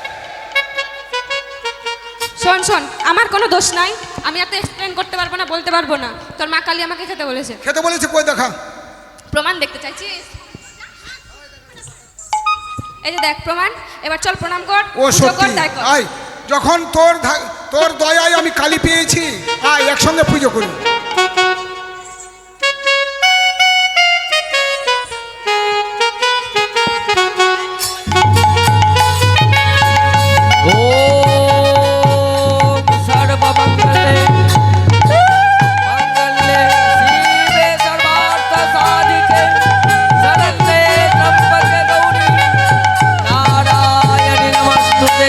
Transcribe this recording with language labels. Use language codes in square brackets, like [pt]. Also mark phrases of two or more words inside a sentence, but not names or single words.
[bn] শোন শোন, আমার কোনো দোষ নাই, আমি এত এক্সপ্লেন করতে পারবো না, বলতে পারবো না। তোর মা কালী আমাকে খেতে বলেছে। খেতে বলেছে, কই দেখা। প্রমাণ দেখতে চাইছিস? এই যে দেখ প্রমাণ। এবার চল প্রণাম কর, ও পুজো কর, সত্যি, তাই কর। আয় যখন তোর দয়ায় আমি কালী পেয়েছি, আয় একসঙ্গে পুজো করি। [sa] ओम सर्वमंगले मंगले शिवे सर्वार्थ साधिके शरण्ये त्र्यंबके गौरी नारायणि नमस्तुते।